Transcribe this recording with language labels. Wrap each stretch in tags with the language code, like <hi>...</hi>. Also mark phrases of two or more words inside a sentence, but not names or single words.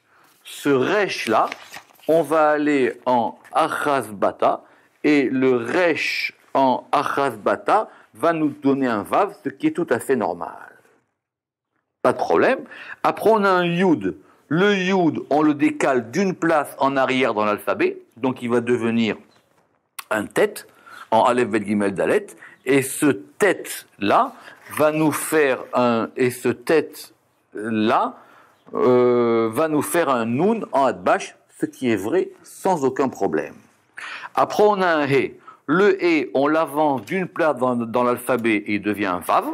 <fr>Ce resh-là, on va aller en achazbata, et le resh en achazbata va nous donner un vav, ce qui est tout à fait normal. Pas de problème. Après, on a un yud. Le yud, on le décale d'une place en arrière dans l'alphabet, donc il va devenir un tête en</fr> <he>אלף בית גימל דלת,</he> <fr>et ce tête-là va nous faire un, et ce tête-là va nous faire un nun en adbash, ce qui est vrai sans aucun problème. Après, on a un he. Le he, on l'avance d'une place dans l'alphabet et il devient un vav.</fr>